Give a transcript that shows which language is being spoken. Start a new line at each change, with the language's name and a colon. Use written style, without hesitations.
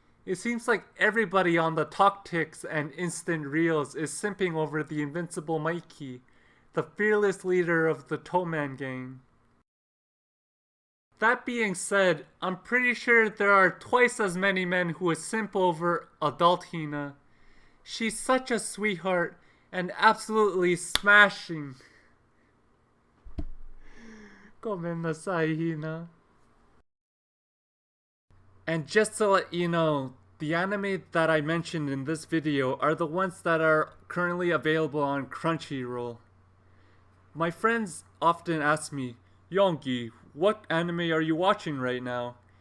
English: It seems like everybody on the Talk Ticks and Instant Reels is simping over the invincible Mikey, the fearless leader of the Toman gang. That being said, I'm pretty sure there are twice as many men who would simp over adult Hina. She's such a sweetheart and absolutely smashing.
Japanese: ごめんなさい, Hina.
English: And just to let you know, the anime that I mentioned in this video are the ones that are currently available on Crunchyroll. My friends often ask me, Yonggi, what anime are you watching right now?